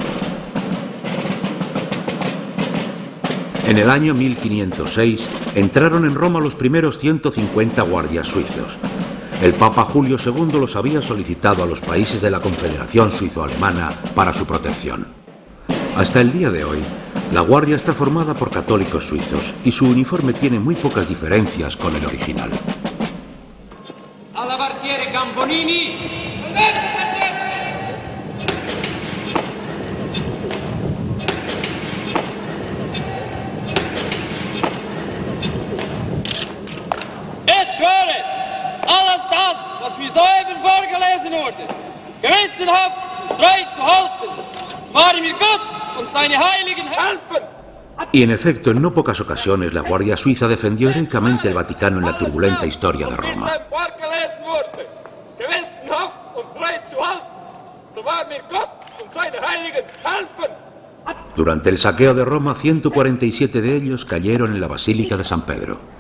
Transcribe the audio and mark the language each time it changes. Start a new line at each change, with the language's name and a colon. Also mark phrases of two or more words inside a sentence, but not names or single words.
Spanish: En el año 1506 entraron en Roma los primeros 150 guardias suizos. El Papa Julio II los había solicitado a los países de la Confederación Suizo-Alemana para su protección. Hasta el día de hoy, la Guardia está formada por católicos suizos y su uniforme tiene muy pocas diferencias con el original.
Italian: Alabartiere Gambonini!
German: Ich schwöre, alles das, was mir soeben vorgelesen wurde, gewissenhaft und treu zu halten, es war mir Gott und seine heiligen Helfen!
Spanish: Y en efecto, en no pocas ocasiones, la Guardia Suiza defendió heroicamente el Vaticano en la turbulenta historia de Roma. Durante el saqueo de Roma, 147 de ellos cayeron en la Basílica de San Pedro.